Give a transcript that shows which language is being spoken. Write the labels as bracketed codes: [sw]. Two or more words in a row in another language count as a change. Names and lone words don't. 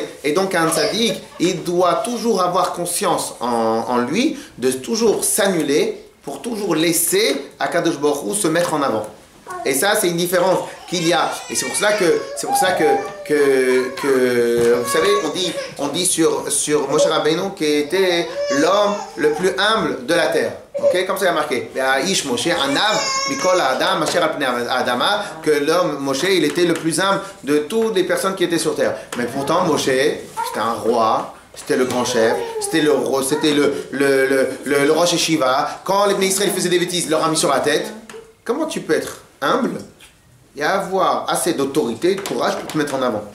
[fr] Et donc un tzaddik, il doit toujours avoir conscience en lui de toujours s'annuler pour toujours laisser [he] הקדוש ברוך הוא [fr] se mettre en avant. Et ça, c'est une différence qu'il y a. Et c'est pour cela que vous savez, on dit sur Moshe Rabbeinu qui était l'homme le plus humble de la terre. Ok, comme ça il y a marqué. [he] איש משה ענו מכל אדם אשר על פני האדמה, [fr] que l'homme Moshe, il était le plus humble de toutes les personnes qui étaient sur terre. Mais pourtant Moshe, c'était un roi. C'était le grand chef, c'était le [he] ראש ישיבה. [fr] Quand les Bnei Israël faisaient des bêtises, il leur a mis sur la tête. Comment tu peux être humble et avoir assez d'autorité et de courage pour te mettre en avant?